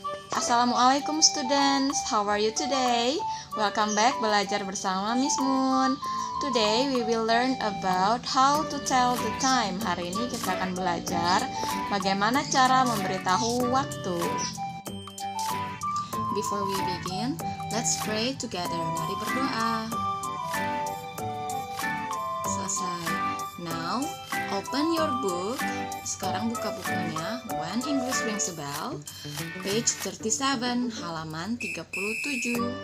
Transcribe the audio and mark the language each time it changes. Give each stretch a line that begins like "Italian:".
English: Assalamualaikum students, how are you today? Welcome back
Indonesian: belajar bersama
English: Miss Moon. Today we will learn about how to tell the time.
Indonesian: Hari ini kita akan belajar bagaimana cara memberitahu waktu.
English: Before we begin, let's pray together.
Indonesian: Mari berdoa. Selesai.
English: Now, open your book.
Indonesian: Sekarang buka bukunya.
English: When English rings a bell, page 37,
Indonesian: halaman 37.